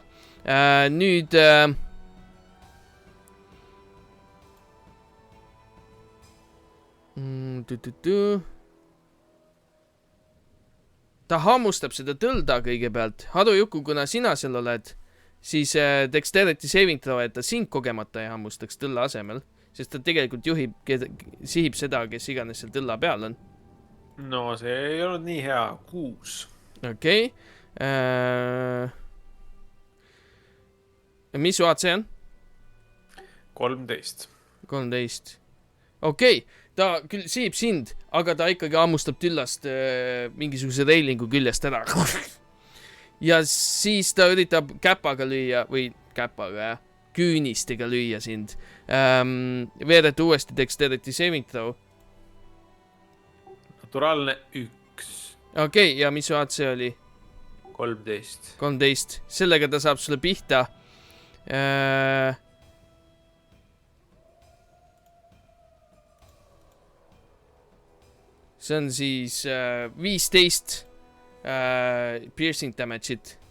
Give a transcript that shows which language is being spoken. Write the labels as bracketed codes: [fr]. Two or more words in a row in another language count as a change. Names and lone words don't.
[et] Nüüd ta hammustab seda tõlda kõigepealt. Harujuku, kuna sina seal oled, siis [en] dexterity saving throw, [et] et ta sind kogemata ei hammustaks tõlla asemel, sest ta tegelikult sihib seda, kes iganes seal tõlla peal on. No see ei olnud nii hea. 6. okei. Mis su AC on? 13. 13. okei, ta küll sihib sind, aga ta ikkagi hammustab tüllast mingisuguse reilingu küljest ära. Ja siis ta üritab käpaga lüüa või küünistega lüüa sind. Veereta uuesti [en] dexterity saving throw. [et] Naturaalne 1. okei, ja mis su AC oli? 13. 13. Sellega ta saab sulle pihta. See on siis 15 [en] piercing damage'it.